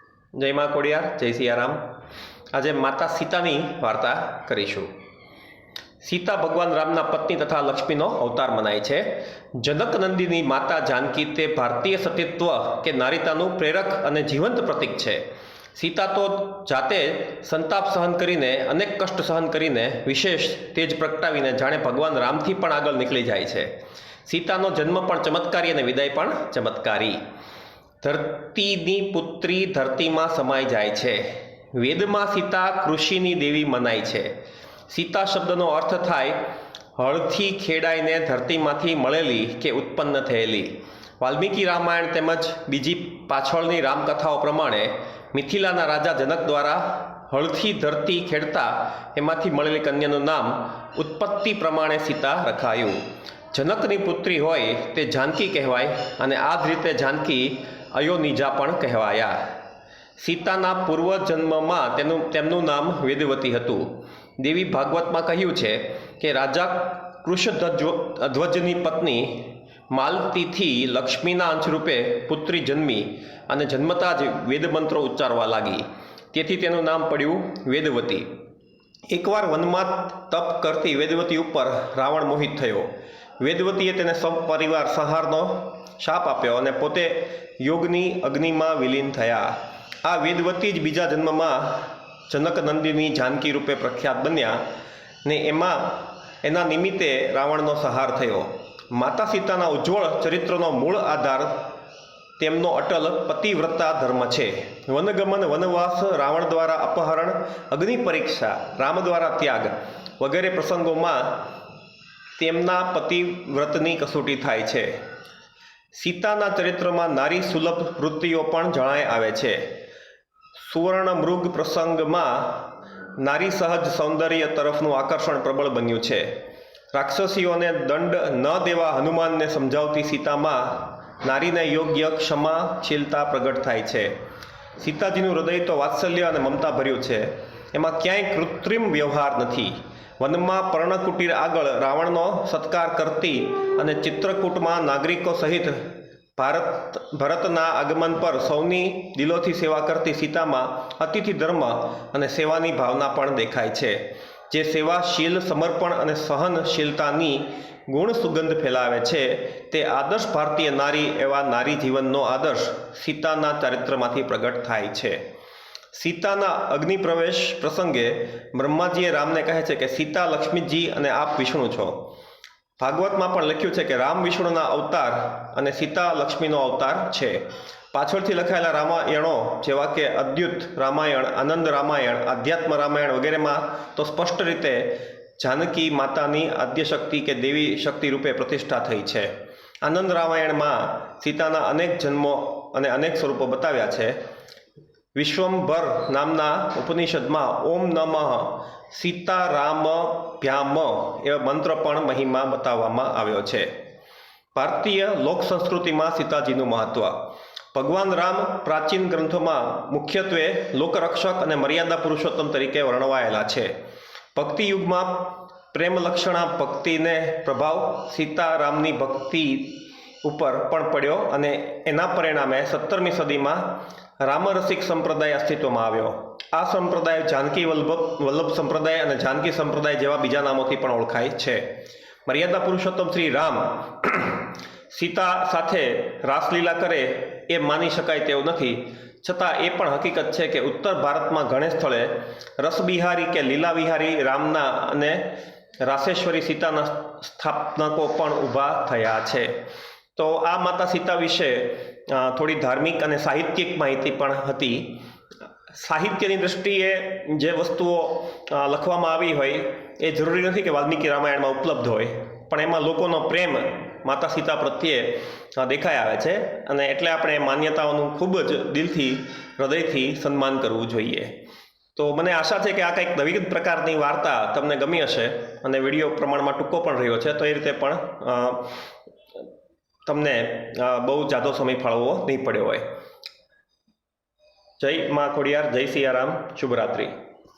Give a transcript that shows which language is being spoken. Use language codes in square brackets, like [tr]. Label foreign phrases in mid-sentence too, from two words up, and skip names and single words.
[gu] જય માઁ કોડિયાર, જય સિયારામ। આજ માતા સીતાની વાર્તા કરીશું। સીતા ભગવાન રામના પત્ની તથા લક્ષ્મીનો અવતાર મનાય છે। જનક નંદીની માતા જાનકી તે ભારતીય સતીત્વ કે નારીતાનું પ્રેરક અને જીવંત પ્રતીક છે। સીતા તો જાતે સંતાપ સહન કરીને અનેક કષ્ટ સહન કરીને વિશેષ તેજ પ્રગટાવીને જાણે ભગવાન રામથી પણ આગળ નીકળી જાય છે। સીતાનો જન્મ પણ ચમત્કારી અને વિદાય પણ ચમત્કારી। ધરતીની પુત્રી ધરતીમાં સમાઈ જાય છે। વેદમાં સીતા કૃષિની દેવી મનાય છે। સીતા શબ્દનો અર્થ થાય હળથી ખેડાઈને ધરતીમાંથી મળેલી કે ઉત્પન્ન થયેલી। વાલ્મીકિ રામાયણ તેમજ બીજી પાછળની રામકથાઓ પ્રમાણે મિથિલાના રાજા જનક દ્વારા હળથી ધરતી ખેડતા એમાંથી મળેલી કન્યાનું નામ ઉત્પત્તિ પ્રમાણે સીતા રખાયું। જનકની પુત્રી હોય તે જાનકી કહેવાય અને આ જ રીતે જાનકી અયોનિજા પણ કહેવાયા। સીતાના પૂર્વજન્મમાં તેમનું નામ વેદવતી હતું। દેવી ભાગવતમાં કહ્યું છે કે રાજા કૃશધ્વજની પત્ની માલતીથી લક્ષ્મીના અંશરૂપે પુત્રી જન્મી અને જન્મતા જ વેદમંત્રો ઉચ્ચારવા લાગી, તેથી તેનું નામ પડ્યું વેદવતી। એકવાર વનમાં તપ કરતી વેદવતી ઉપર રાવણ મોહિત થયો। વેદવતીએ તેને સપરિવાર સંહારનો શાપ આપ્યો અને પોતે યોગની અગ્નિમાં વિલીન થયા। આ વેદવતી જ બીજા જન્મમાં જનક નંદિની જાનકી રૂપે પ્રખ્યાત બન્યા ને એના નિમિત્તે રાવણનો સંહાર થયો। માતા સીતાના ઉજ્જ્વળ ચરિત્રનો મૂળ આધાર તેમનો અટલ પતિવ્રતા ધર્મ છે। વનગમન, વનવાસ, રાવણ દ્વારા અપહરણ, અગ્નિ પરીક્ષા, રામ દ્વારા ત્યાગ વગેરે પ્રસંગોમાં તેમના પતિવ્રતની કસોટી થાય છે। સીતાના ચરિત્રમાં નારી સુલભ વૃત્તિઓ પણ જણાય આવે છે। સુવર્ણ મૃગ પ્રસંગમાં નારી સહજ સૌંદર્ય તરફનું આકર્ષણ પ્રબળ બન્યું છે। રાક્ષસીઓને દંડ ન દેવા હનુમાનને સમજાવતી સીતામાં નારીને યોગ્ય ક્ષમાશીલતા પ્રગટ થાય છે। સીતાજીનું હૃદય તો વાત્સલ્ય અને મમતા ભર્યું છે। એમાં ક્યાંય કૃત્રિમ વ્યવહાર નથી। વનમાં પર્ણકુટીર આગળ રાવણનો સત્કાર કરતી અને ચિત્રકૂટમાં નાગરિકો સહિત ભરતના આગમન પર સૌની દિલોથી સેવા કરતી સીતામાં અતિથિ ધર્મ અને સેવાની ભાવના પણ દેખાય છે, જે સેવાશીલ, સમર્પણ અને સહનશીલતાની ગુણ સુગંધ ફેલાવે છે। તે આદર્શ ભારતીય નારી એવા નારી જીવનનો આદર્શ સીતાના ચરિત્રમાંથી પ્રગટ થાય છે। સીતાના અગ્નિ પ્રવેશ પ્રસંગે બ્રહ્માજીએ રામને કહે છે કે સીતા લક્ષ્મીજી અને આપ વિષ્ણુ છો। ભાગવતમાં પણ લખ્યું છે કે રામ વિષ્ણુના અવતાર અને સીતા લક્ષ્મીનો અવતાર છે। પાછળથી લખાયેલા રામાયણો જેવા કે અદ્ભુત રામાયણ, આનંદ રામાયણ, અધ્યાત્મ રામાયણ વગેરેમાં તો સ્પષ્ટ રીતે જાનકી માતાની આદ્યશક્તિ કે દેવી શક્તિ રૂપે પ્રતિષ્ઠા થઈ છે। આનંદ રામાયણમાં સીતાના અનેક જન્મો અને અનેક સ્વરૂપો બતાવ્યા છે। વિશ્વંભર નામના ઉપનિષદમાં ઓમ નમઃ સીતારામાભ્યામ એવો મંત્ર પણ મહિમા બતાવવામાં આવ્યો છે। ભારતીય લોક સંસ્કૃતિમાં સીતાજીનું મહત્વ। ભગવાન રામ પ્રાચીન ગ્રંથોમાં મુખ્યત્વે લોકરક્ષક અને મર્યાદા પુરુષોત્તમ તરીકે વર્ણવાયેલા છે। ભક્તિ યુગમાં પ્રેમ લક્ષણા ભક્તિનો પ્રભાવ સીતારામની ભક્તિ ઉપર પણ પડ્યો અને એના પરિણામે 17મી સદીમાં રામરસિક સંપ્રદાય અસ્તિત્વમાં આવ્યો। આ સંપ્રદાય જાનકી વલ્લભ સંપ્રદાય અને જાનકી સંપ્રદાય જેવા બીજા નામોથી પણ ઓળખાય છે। મર્યાદા પુરુષોત્તમ શ્રી રામ સીતા સાથે રાસલીલા કરે એ માની શકાય તેવું નથી, છતાં એ પણ હકીકત છે કે ઉત્તર ભારતમાં ઘણે સ્થળે રસબિહારી કે લીલા વિહારી રામના અને રાસેશ્વરી સીતાના સ્થાનકો પણ ઊભા થયા છે। તો આ માતા સીતા વિષે થોડી ધાર્મિક અને સાહિત્યિક માહિતી પણ હતી। સાહિત્યની દૃષ્ટિએ જે વસ્તુઓ લખવામાં આવી હોય એ જરૂરી નથી કે વાલ્મીકિ રામાયણમાં ઉપલબ્ધ હોય, પણ એમાં લોકોનો પ્રેમ માતા સીતા પ્રત્યે દેખાઈ આવે છે અને એટલે આપણે માન્યતાઓનું ખૂબ જ દિલથી હૃદયથી સન્માન કરવું જોઈએ। તો મને આશા છે કે આ કંઈક નવી પ્રકારની વાર્તા તમને ગમી હશે અને વિડિયો પ્રમાણમાં ટૂંકો પણ રહ્યો છે, તો એ રીતે પણ તમને બહુ જાજો સમય ફાળવવો નહીં પડ્યો હોય। જય માઁ કોડિયાર, જય સિયારામ, શુભરાત્રિ।